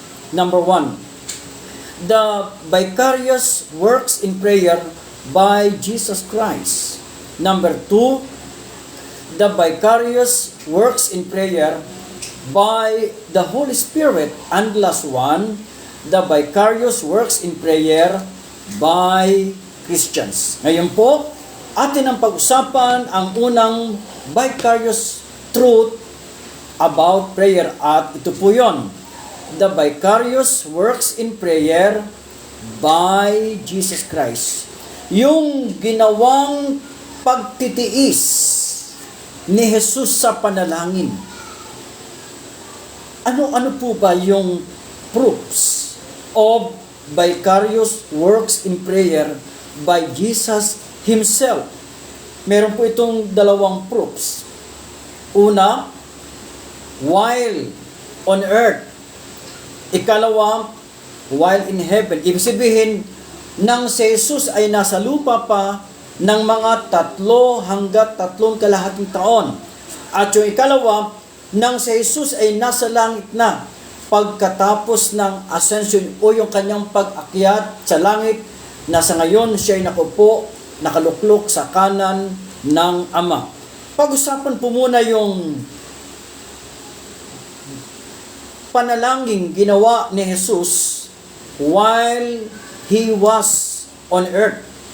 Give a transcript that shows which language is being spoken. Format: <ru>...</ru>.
<en>Number 1, the vicarious works in prayer by Jesus Christ. Number 2, the vicarious works in prayer by the Holy Spirit. And last one, the vicarious works in prayer by Christians.</en> <tl>Ngayon po, atin ang pag-usapan ang unang</tl> <en>vicarious truth about prayer.</en> <tl>At ito po yon,</tl> <en>the vicarious works in prayer by Jesus Christ.</en> <tl>Yung ginawang pagtitiis ni Jesus sa panalangin. Ano po ba yung</tl> <en>proofs of vicarious works in prayer by Jesus Himself?</en> <tl>Meron po itong dalawang proofs. Una,</tl> <en>while on earth.</en> <tl>Ikalawa,</tl> <en>while in heaven.</en> <tl>Ibig sabihin, nang si Jesus ay nasa lupa pa ng mga 3 hanggat 3 kalahating taon. At yung ikalawa, nang si Jesus ay nasa langit na pagkatapos ng ascension o yung kanyang pag-akyat sa langit, na sa ngayon siya ay nakupo, nakaluklok sa kanan ng Ama. Pag-usapan po muna yung panalangin ginawa ni Jesus</tl> <en>while He was on earth.</en>